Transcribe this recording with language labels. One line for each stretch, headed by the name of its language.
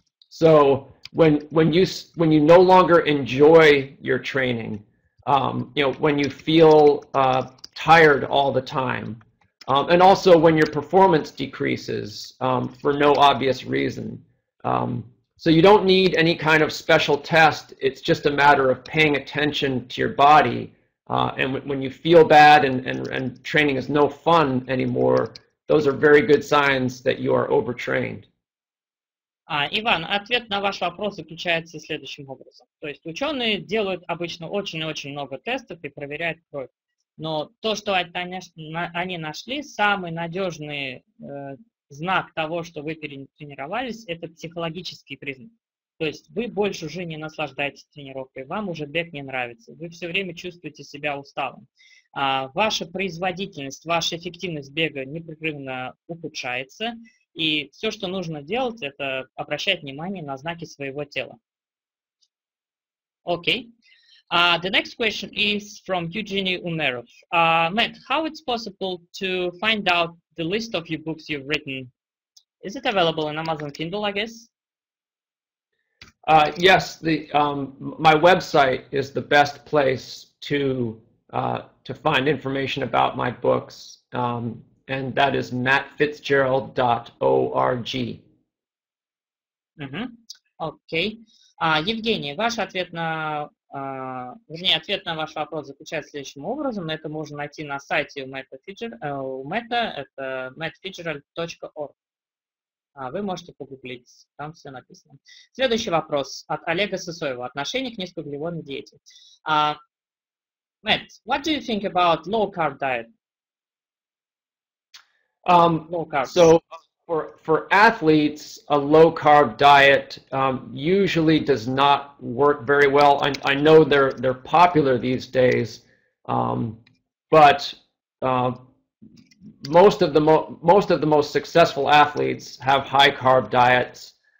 English: So when you no longer enjoy your training, when you feel tired all the time, and also when your performance decreases for no obvious reason. So you don't need any kind of special test. It's just a matter of paying attention to your body. And when you feel bad and training is no fun anymore, those are very good signs that you are overtrained.
Russian: Иван, ответ на ваш вопрос заключается следующим образом. То есть ученые делают обычно очень-очень много тестов и проверяют кровь. Но то, что они нашли, самый надежный знак того, что вы перетренировались, это психологический признак. То есть вы больше уже не наслаждаетесь тренировкой, вам уже бег не нравится, вы все время чувствуете себя усталым. Ваша производительность, ваша эффективность бега непрерывно ухудшается, и все, что нужно делать, это обращать внимание на знаки своего тела.
English: Okay. The next question is from Eugenie Umerov. Matt, how it's possible to find out the list of your books you've written? Is it available in Amazon Kindle, I guess? Yes, my website is the best place to find information about my books, and that is mattfitzgerald.org. Okay.
Russian: Евгений, ваш ответ на, вернее, ответ на ваш вопрос заключается следующим образом. Это можно найти на сайте у Мэта, это metfицджеральд.org. Вы можете погуглить, там все написано. Следующий вопрос от Олега Сысоева. Отношение к низкоуглеводной диете.
English: Matt, what do you think about low-carb diet? Low carb. So for athletes, a low-carb diet usually does not work very well. I know they're popular these days, but most of the most successful athletes have high-carb diets.